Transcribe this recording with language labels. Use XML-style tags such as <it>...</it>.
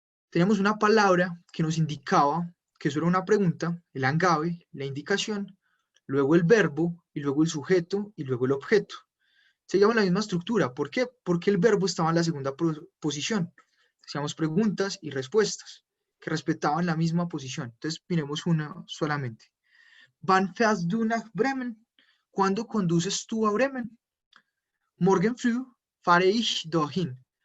<es>Teníamos una palabra que nos indicaba que eso era una pregunta, el Angabe, la indicación, luego el verbo, y luego el sujeto, y luego el objeto. Seguíamos la misma estructura. ¿Por qué? Porque el verbo estaba en la segunda posición. Hacíamos preguntas y respuestas que respetaban la misma posición. Entonces, miremos una solamente.</es> <de>Wann fährst du nach Bremen?</de> <es>¿Cuándo conduces tú a Bremen?</es> <de>Morgen früh fahre ich dorthin.</de>